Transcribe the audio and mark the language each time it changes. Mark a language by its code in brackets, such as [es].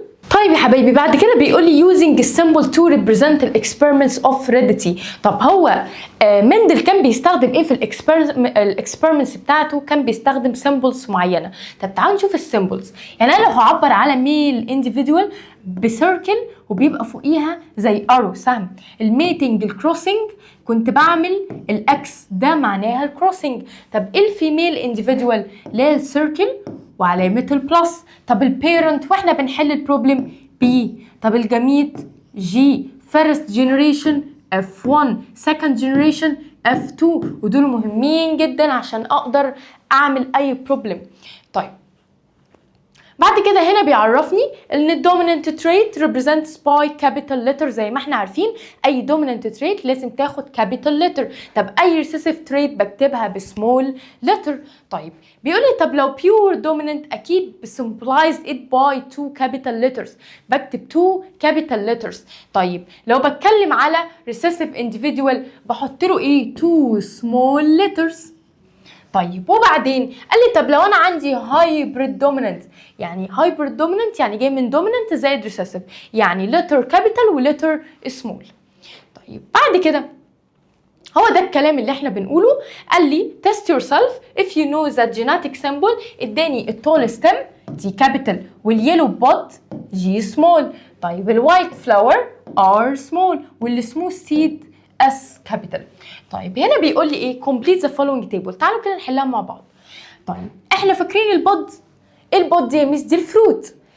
[ar] طيب يا حبايبي بعد كده بيقول لي [en] using symbol to represent the experiments of heredity. [ar] طب هو مندل كان بيستخدم ايه في الاكسبيرمنتس بتاعته؟ كان بيستخدم سيمبلز معينه. طب تعالوا نشوف السيمبلز. يعني انا لو هعبر على ميل individual بسيركل وبيبقى فوقيها زي ارو سهم، الميتنج الكروسنج كنت بعمل الاكس، ده معناها الكروسنج. طب الفيميل individual ليه السيركل وعلامة البلس. طب البيرنت واحنا بنحل البروبلم بي. طب الجميت جي. فيرست جنريشن F1، second generation F2، ودول مهمين جدا عشان اقدر اعمل اي بروبلم. طيب بعد كده هنا بيعرفني ان الدوميننت تريت [en] represents by capital letter. [ar] زي ما احنا عارفين اي دوميننت تريت لازم تاخد capital letter. طب اي recessive تريت بكتبها بسمول letter. طيب بيقول لي طب لو pure dominant اكيد [en] symbolize it by two capital letters، [ar] بكتب two capital letters. طيب لو بتكلم على recessive individual بحط له ايه؟ two small letters. طيب وبعدين قال لي طب لو انا عندي هايبريد دوميننت، يعني هايبريد دوميننت يعني جاي من دوميننت زائد ريسيسيف، يعني لتر كابيتال ولتر سمول. طيب بعد كده هو ده الكلام اللي احنا بنقوله. قال لي [en] test yourself if you know that genetic symbol. اداني التول stem D capital واليلو pod G small. طيب الوايت فلاور ار سمول والسموث سيد اس كابيتال. [ar] طيب هنا بيقول لي ايه؟ [en] complete the following table. [ar] تعالوا كده نحلها مع بعض. طيب احنا فاكرين البود. البود دي يا ميس دي الفروت.